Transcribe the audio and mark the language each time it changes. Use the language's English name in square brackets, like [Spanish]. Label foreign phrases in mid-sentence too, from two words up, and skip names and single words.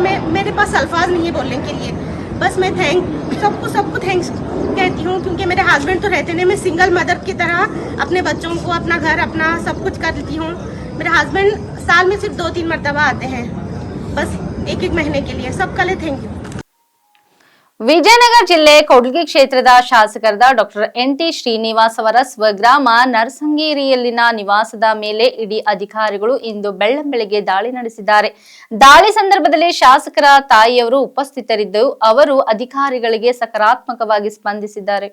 [Hindi] मेरे पास अल्फाज नहीं है बोलने के लिए। बस मैं सबको थैंक्स कहती हूँ, क्योंकि मेरे हस्बैंड तो रहते नहीं। मैं [English] single mother [Hindi] की तरह अपने बच्चों को, अपना घर, अपना सब कुछ कर लेती हूँ। मेरे हस्बैंड साल में सिर्फ 2-3 मरतबा आते हैं, बस 1-1 महीने के लिए। सबका लिए [English] thank you. [Kannada] ವಿಜಯನಗರ ಜಿಲ್ಲೆ ಕೂಡ್ಲಿಗಿ ಕ್ಷೇತ್ರದ ಶಾಸಕರಾದ ಡಾಕ್ಟರ್ NT ಶ್ರೀನಿವಾಸ್ ಅವರ ಸ್ವಗ್ರಾಮ ನರಸಂಗೇರಿಯಲ್ಲಿನ ನಿವಾಸದ ಮೇಲೆ ಇಡಿ ಅಧಿಕಾರಿಗಳು ಇಂದು ಬೆಳ್ಳಂಬೆಳಗ್ಗೆ ದಾಳಿ ನಡೆಸಿದ್ದಾರೆ. ದಾಳಿ ಸಂದರ್ಭದಲ್ಲಿ ಶಾಸಕರ ತಾಯಿಯವರು ಉಪಸ್ಥಿತರಿದ್ದು ಅವರು ಅಧಿಕಾರಿಗಳಿಗೆ ಸಕಾರಾತ್ಮಕವಾಗಿ ಸ್ಪಂದಿಸಿದ್ದಾರೆ.